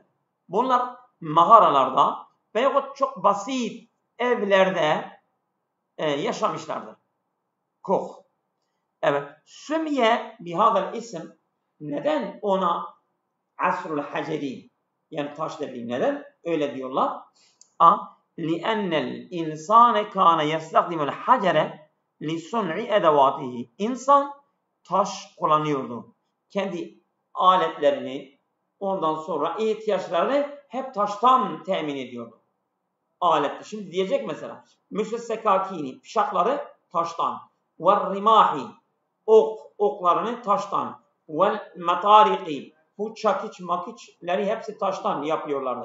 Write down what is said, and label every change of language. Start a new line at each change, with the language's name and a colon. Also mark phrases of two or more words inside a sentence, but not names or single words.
Turkish: Bunlar mağaralarda veyahut çok basit evlerde yaşamışlardır. Kuh. Evet.
Arabic: سمي بهذا الاسم,
Turkish: neden ona
Arabic: عصر الحجر,
Turkish: yani taş devri, neden öyle diyorlar?
Arabic: لِأَنَّ الْاِنْسَانَ كَانَ يَسْتَخْدِمُ الْحَجَرَ لِسُنْعِ اَدَوَاتِهِ.
Turkish: İnsan taş kullanıyordu. Kendi aletlerini, ondan sonra ihtiyaçlarını hep taştan temin ediyordu. Aletli. Şimdi diyecek mesela, müsessekakini, fişakları taştan, وَالرِّمَاحِ, oklarını taştan, وَالْمَطَارِقِ, bu çakiç makiçleri hepsi taştan yapıyorlardı.